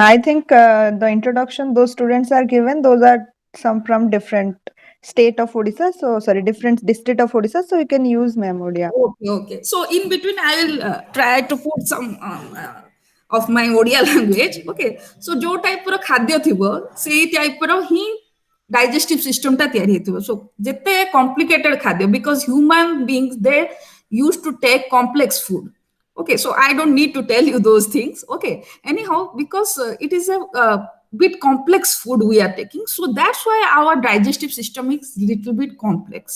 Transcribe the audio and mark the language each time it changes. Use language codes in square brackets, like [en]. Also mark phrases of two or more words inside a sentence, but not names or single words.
[en] I think the introduction those students are given, those are some from different state of Odisha. So, sorry, different district of Odisha. So, you can use ma'am Odia. Okay, okay. So in between, I will try to put some of my Odia language. [or] Okay. So जो type ର ଖାଦ୍ୟ ଥିବ ସେଇ type ର ହିଁ [en] digestive system [or] ଟା ତିଆରି ହେଇଥିବ. [en] So ଯେତେ complicated ଖାଦ୍ୟ, because human beings they used to take complex food. Okay, so I don't need to tell you those things. Okay, anyhow, because it is a bit complex food we are taking, so that's why our digestive system is little bit complex.